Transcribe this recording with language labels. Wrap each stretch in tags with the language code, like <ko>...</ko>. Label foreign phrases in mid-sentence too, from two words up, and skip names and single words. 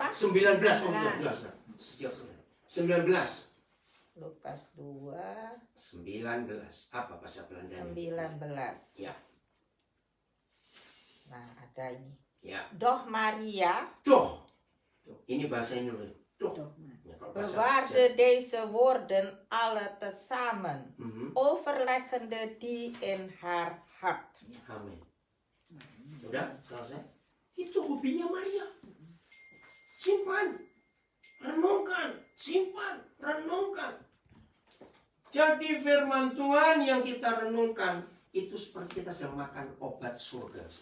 <id>19. Oh, 19. Siap, saudara. 19. Lukas 2 19. Apa bahasa Belandanya? 19. Ya. Nah, ada ini. Ya.</id> <nl>Doch Maria</nl> <id>Doch. Ini bahasa Indonesia. Doch. Dogma. Ya, kalau bahasa</id> <nl>bewaarde deze woorden alle tezamen, Mhm. overleggende die in haar hart.</nl> <id>Amin. Sudah selesai? Itu hobinya Maria. Simpan, renungkan, simpan, renungkan. Jadi firman Tuhan yang kita renungkan itu seperti kita sedang makan obat surga.</id>